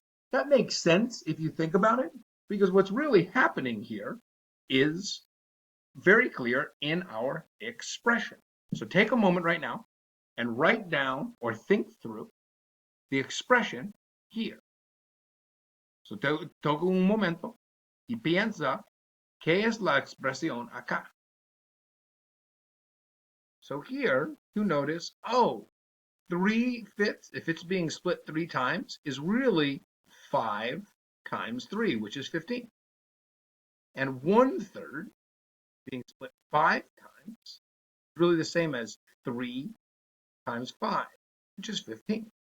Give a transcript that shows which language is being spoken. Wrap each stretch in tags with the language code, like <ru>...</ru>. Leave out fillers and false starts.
<en>That makes sense if you think about it, because what's really happening here is very clear in our expression. So take a moment right now and write down or think through the expression here.</en> <es>So toca un momento y piensa qué es la expresión acá.</es> <en>So here you notice, oh, 3/5, if it's being split 3 times, is really 5 times 3, which is 15. And 1/3 being split 5 times is really the same as 3 times 5, which is 15.</en>